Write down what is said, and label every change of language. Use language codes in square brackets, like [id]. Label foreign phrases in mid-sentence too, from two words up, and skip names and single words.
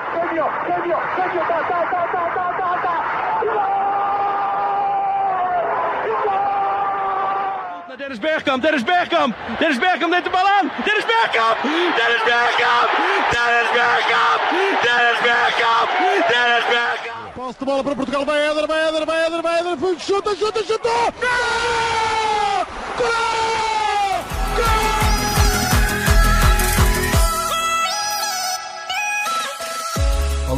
[pt] Genio, ta. [nl] Dennis Bergkamp neemt de bal aan. Dennis Bergkamp. [pt] Posse de bola para Portugal, vai Éder, chuta! Gol!